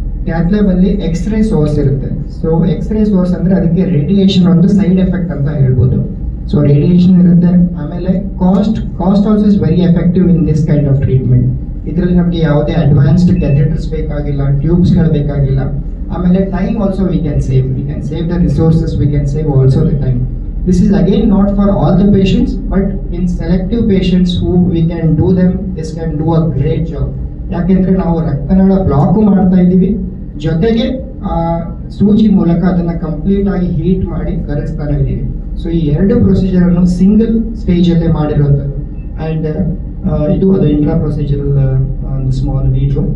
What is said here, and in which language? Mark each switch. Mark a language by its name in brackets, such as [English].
[Kannada] Cath lab ಅಲ್ಲಿ x ray source ಇರುತ್ತೆ. So x ray source ಅಂದ್ರೆ ಅದಕ್ಕೆ ರೇಡಿಯೇಷನ್ ಒಂದು ಸೈಡ್ ಎಫೆಕ್ಟ್ ಅಂತ ಹೇಳ್ಬೋದು. ಸೊ ರೇಡಿಯೇಷನ್ ಇರುತ್ತೆ. ಆಮೇಲೆ [English] Cost also is very effective in this kind of treatment. [Kannada] ಇದರಲ್ಲಿ ನಮಗೆ ಯಾವುದೇ ಅಡ್ವಾನ್ಸ್ಡ್ ಕ್ಯಾಥೆಟರ್ಸ್ ಬೇಕಾಗಿಲ್ಲ, ಟ್ಯೂಬ್ಸ್ಗಳು ಬೇಕಾಗಿಲ್ಲ. ಆಮೇಲೆ time also [English] We can save the resources, we can save also the time. This is again not for all the patients, but in selective patients who we can do them, this can do a great job. [Kannada] ಯಾಕೆಂದ್ರೆ ನಾವು ರಕ್ತನಾಳ block ಮಾಡ್ತಾ ಇದ್ದೀವಿ, ಜೊತೆಗೆ ಸೂಜಿ ಮೂಲಕ ಅದನ್ನ complete ಆಗಿ heat ಮಾಡಿ ಕರಗಿಸ್ತಾನೆ ಇದ್ದೀವಿ. ಸೊ ಈ ಎರಡು ಪ್ರೊಸೀಜರ್ ಅನ್ನು ಸಿಂಗಲ್ ಸ್ಟೇಜ್ ಅಲ್ಲೇ ಮಾಡಿರುವಂಥದ್ದು. ಅಂಡ್ ಇದು ಅದು ಇಂಟ್ರಾ ಪ್ರೊಸೀಜರಲ್ ಒಂದು ಸ್ಮಾಲ್ ನೀಡ್ಲು.